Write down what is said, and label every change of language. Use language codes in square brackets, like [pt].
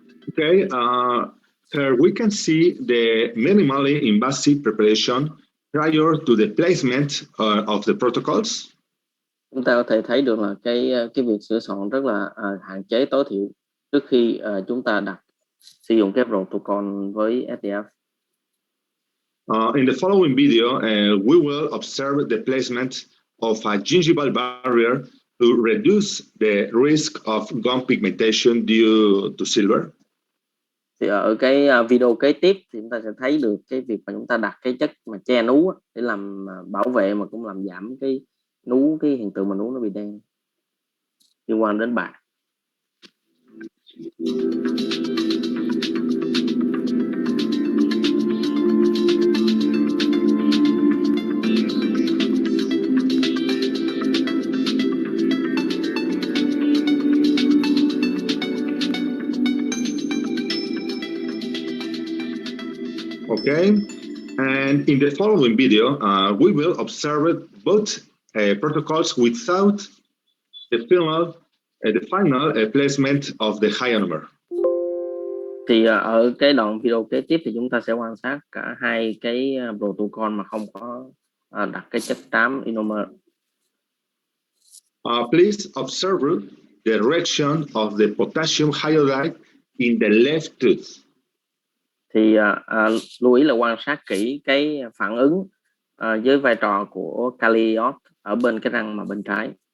[en] Okay, here we can see the minimally invasive preparation prior to the placement of the protocols. [vi] Chúng ta có thể thấy được là cái việc sửa soạn rất là hạn chế tối thiểu trước khi chúng ta sử dụng cái protocol với SDF. [en] In the following video, we will observe the placement of a gingival barrier to reduce the risk of gum pigmentation due to silver. [vi] Thì ở cái video kế tiếp thì chúng ta sẽ thấy được cái việc mà chúng ta đặt cái chất mà che nú để làm bảo vệ mà cũng làm giảm cái hiện tượng mà nú nó bị đen liên quan đến bạc. [en] Okay, and in the following video, we will observe both protocols without the final placement of the ionomer. [vi] Thì ở cái đoạn video kế tiếp thì chúng ta sẽ quan sát cả hai cái protocol mà không có đặt cái chất xám inomer. [en] Please observe the direction of the potassium iodide in the left tooth. [vi] Thì lưu ý là quan sát kỹ cái phản ứng với vai trò của kali iốt ở bên cái răng mà bên trái.